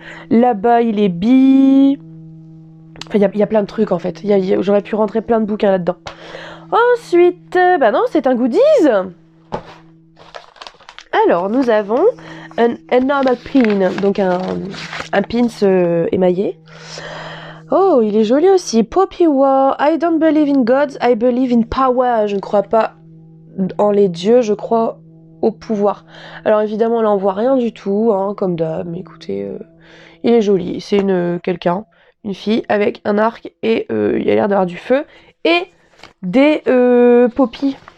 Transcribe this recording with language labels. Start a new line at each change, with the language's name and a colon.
French: Là-bas, il est bi. Enfin, il y a plein de trucs en fait. J'aurais pu rentrer plein de bouquins là-dedans. Ensuite, bah non, c'est un goodies. Alors, nous avons un normal pin, donc un pins émaillé. Oh, il est joli aussi. Poppy War.
English: I don't believe in gods, I believe in power.
French: Je ne crois pas en les dieux, je crois au pouvoir. Alors évidemment, là, on voit rien du tout, hein, comme d'hab. Mais écoutez, il est joli. C'est une fille avec un arc et il a l'air d'avoir du feu et des poppies.